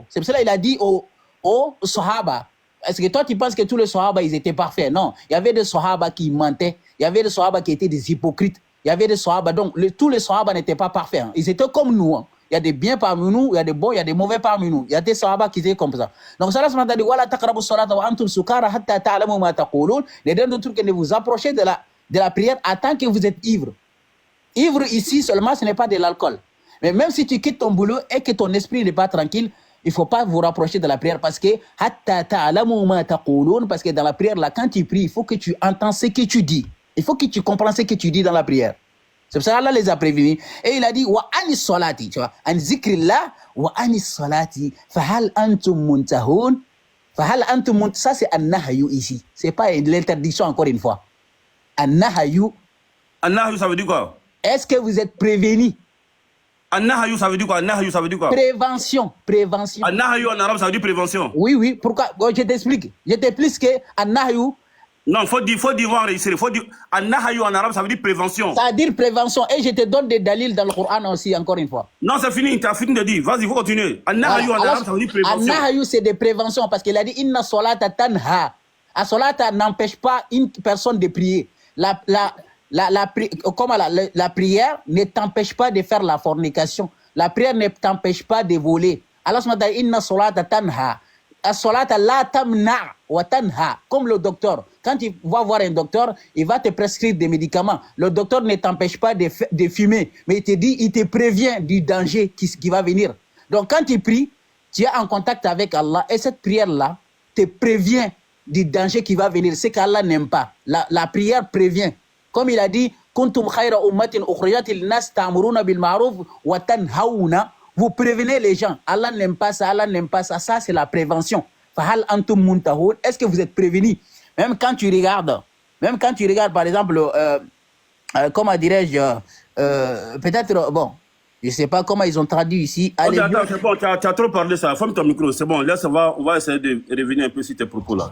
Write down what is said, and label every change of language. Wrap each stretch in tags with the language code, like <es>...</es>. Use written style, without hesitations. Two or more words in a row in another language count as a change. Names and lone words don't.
<fr>C'est pour cela qu'il a dit aux Sahaba. Est-ce que toi, tu penses que tous les Sahaba, ils étaient parfaits? Non. Il y avait des Sahaba qui mentaient. Il y avait des Sahaba qui étaient des hypocrites. Il y avait des Sahaba. Donc, tous les Sahaba n'étaient pas parfaits. Hein. Ils étaient comme nous. Hein. Il y a des biens parmi nous, il y a des bons, il y a des mauvais parmi nous. Il y a des Sahaba qui étaient comme ça. Donc, ça m'a dit,</fr> <ar>ولا تقربوا الصلاة وأنتم سكارى حتى تعلموا ما تقولون.</ar> <fr>Les deux trucs que vous approchez de la prière tant que vous êtes ivre. Ivre ici seulement, ce n'est pas de l'alcool. Mais même si tu quittes ton boulot et que ton esprit n'est pas tranquille, il ne faut pas vous rapprocher de la prière parce que parce que dans la prière, là, quand tu pries, il faut que tu entends ce que tu dis. Il faut que tu comprennes ce que tu dis dans la prière. C'est pour ça qu'Allah les a prévenus. Et il a dit,</fr> <ar>وعن الصلاة,</ar> <fr>tu vois,</fr> <ar>عن ذكر الله وعن الصلاة فهل أنتم منتهون فهل أنتم منتهون,</ar> <fr>ça c'est</fr> <ar>النهي</ar> <fr>ici. C'est pas l'interdiction encore une fois.</fr> <ar>النهي. النهي,</ar> <fr>ça veut dire quoi? Est-ce que vous êtes prévenus?</fr> <ar>النهي,</ar> <fr>ça veut dire quoi?</fr> <ar>النهي,</ar> <fr>ça veut dire quoi? Prévention, prévention.</fr> <ar>النهي</ar> <fr>en arabe, ça veut dire prévention. Oui, oui, pourquoi? Bon, je t'explique. Je t'explique que</fr> <ar>النهي.</ar> <fr>Non, faut dire, enregistrer. Faut dire,</fr> <ar>النهي</ar> <fr>en arabe, ça veut dire prévention. Ça veut dire prévention. Et je te donne des dalils dans le Coran aussi, encore une fois. Non, c'est fini, tu as fini de dire. Vas-y, faut continuer.</fr> <ar>النهي</ar> <fr>en arabe, ça veut dire prévention.</fr> <ar>النهي,</ar> <fr>c'est des préventions, parce qu'il a dit,</fr> <ar>إن الصلاة تنهى.</ar> <fr>La solata n'empêche pas une personne de prier. La prière ne t'empêche pas de faire la fornication. La prière ne t'empêche pas de voler.</fr> <ar>الله سبحانه وتعالى إن الصلاة تنهى الصلاة لا تمنع وتنهى.</ar> <fr>Comme le docteur. Quand tu vas voir un docteur, il va te prescrire des médicaments. Le docteur ne t'empêche pas de fumer, mais il te dit, il te prévient du danger qui va venir. Donc quand tu pries, tu es en contact avec Allah et cette prière-là te prévient du danger qui va venir. C'est qu'Allah n'aime pas. La prière prévient. Comme il a dit,</fr> <ar>كنتم خير أمة أخرجت للناس تأمرون بالمعروف وتنهون.</ar> <fr>Vous prévenez les gens. Allah n'aime pas ça, Allah n'aime pas ça. Ça, c'est la prévention.</fr> <ar>فهل أنتم منتهون.</ar> <fr>Est-ce que vous êtes prévenus? Même quand tu regardes, par exemple, comment dirais-je, peut-être, bon, je ne sais pas comment ils ont traduit ici. Okay, attends, c'est bon, tu as trop parlé ça. Ferme ton micro, c'est bon. Laisse, on va essayer de revenir un peu sur tes propos là.</fr>